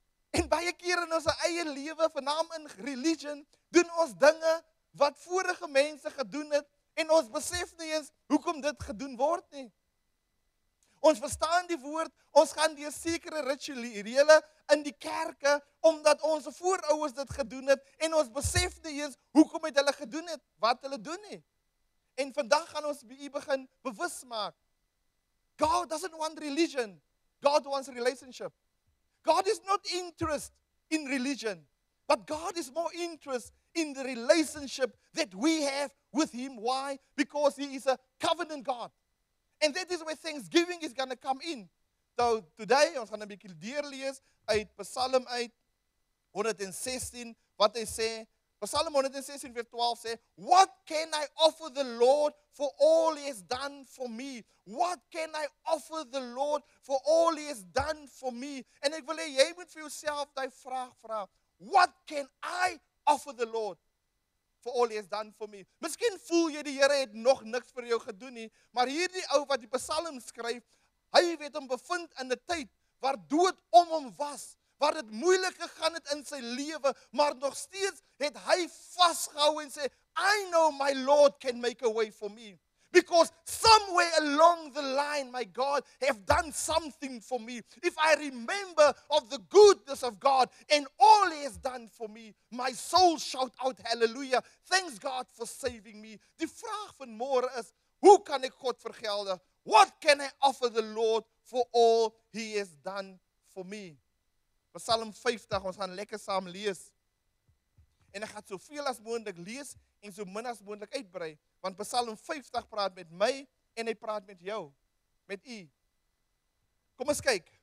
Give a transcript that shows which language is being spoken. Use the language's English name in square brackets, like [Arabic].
[Afrikaans] En baie kere in ons eie lewe, vernaam in religion, doen ons dinge wat vorige mense gedoen het en ons besef nie eens hoekom dit gedoen word nie. Ons verstaan die woord, ons gaan deur sekere rituele in die kerke omdat ons voorouers dit gedoen het en ons besef nie eens hoekom het hulle gedoen het wat hulle doen nie. En vandag gaan ons begin bewus maak. [English] God doesn't want religion. God wants relationship. God is not interested in religion, but God is more interested in the relationship that we have with Him. Why? Because He is a covenant God. And that is where Thanksgiving is going to come in. So today, [Afrikaans] ons gaan 'n bietjie deurlees uit Psalm 116, wat hy sê, Psalm 116 vers 12 sê, [English] "What can I offer the Lord for all He has done for me? What can I offer the Lord for all He has done for me?" [Afrikaans] En ek wil hê jy moet vir jouself daai vraag vra. [English] What can I offer the Lord for all He has done for me? [Afrikaans] Miskien voel jy die Here het nog niks vir jou gedoen nie, maar hierdie ou wat die Psalm skryf, hy weet hom bevind in 'n tyd waar dood om hom was, waar dit moeilik gegaan het in sy lewe, maar nog steeds het hy vasgehou en sê, [English] "I know my Lord can make a way for me. Because somewhere along the line, my God have done something for me. If I remember of the goodness of God and all He has done for me, my soul shout out hallelujah. Thanks God for saving me." [Afrikaans] Die vraag van môre is, hoe kan ek God vergeldig? [English] What can I offer the Lord for all He has done for me? [Afrikaans] Psalm 50, ons gaan lekker saam lees. En ek gaan soveel as moontlik lees en so min as moontlik uitbrei, want Psalm 50 praat met my en hy praat met jou, met u. Kom ons kyk.